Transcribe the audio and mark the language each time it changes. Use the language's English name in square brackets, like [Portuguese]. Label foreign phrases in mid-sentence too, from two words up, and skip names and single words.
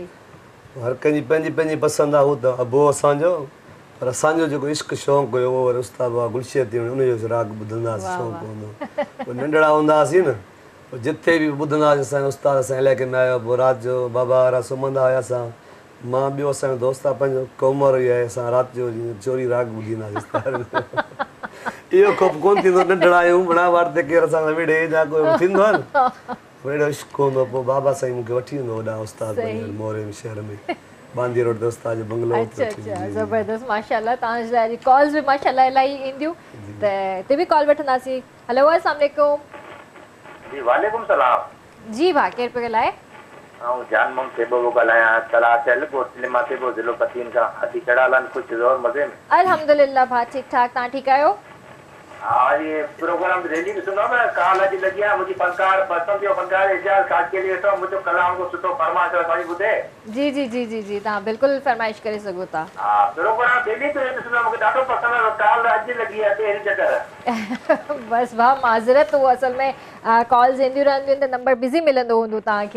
[Sindhi] हर कंहिंजी पंहिंजी पंहिंजी पसंदि आहे। उहो त अबो असांजो, पर असांजो जेको इश्क़ु शौक़ु हुयो उहो वरी उस्तादु बाबा गुलशेर तीवणो, उनजो राग ॿुधंदासीं, शौक़ु हूंदो। पोइ नंढड़ा हूंदा हुआसीं न, पोइ जिथे बि ॿुधंदासीं असांजो उस्तादु असांजे इलाइक़े में आयो, पोइ राति जो बाबा वारा सुम्हंदा हुआसीं, मां ॿियो असांजो दोस्त आहे पंहिंजो कोमर ई आहे, असां राति जो चोरी राग ॿुधींदासीं इहो खोप कोन थींदो नंढड़ा आहियूं बड़ा वार ते केर असां सां विड़े या कोई थींदो आहे न वॾो इश्क़ हूंदो पोइ बाबा साईं मूंखे वठी वेंदो वॾा उस्ताद पंहिंजे मोरे में शहर में बांदी रोड ते उस्ताद जो बंगलो अच्छा अच्छा ज़बरदस्त माशाल्लाह तव्हांजे लाइ कॉल्स बि माशाल्लाह इलाही ईंदियूं त हिते बि कॉल वठंदासीं हेलो [Arabic] السلام عليكم जी وعليكم سلام [Sindhi] जी भाउ केरु पियो ॻाल्हाए ऐं जान मम थे पियो ॻाल्हायां तला चल कोटले मां थे पियो ज़िलो पतीन खां अची कहिड़ा हाल आहिनि ख़ुशि ज़ोर मज़े में अल्हम्दुलिल्लाह भाउ ठीकु ठाक तव्हां ठीकु आहियो हा ये प्रोग्राम रेडी ॾिसंदो न काल अॼु लॻी आहे मुंहिंजी फनकार पसंदि जो फनकार एजाज काट के लिए तो मुंहिंजो कलाम को सुठो फरमाइश असांजी ॿुधे जी जी जी जी जी तव्हां बिल्कुलु फरमाइश करे सघो था हा प्रोग्राम डेली तो ॾिसंदो मूंखे ॾाढो पसंदि आहे काल अॼु लॻी आहे पहिरीं चकर बसि भाउ माज़रत उहो असल में कॉल्स ईंदियूं रहंदियूं आहिनि त नंबर बिज़ी मिलंदो हूंदो तव्हांखे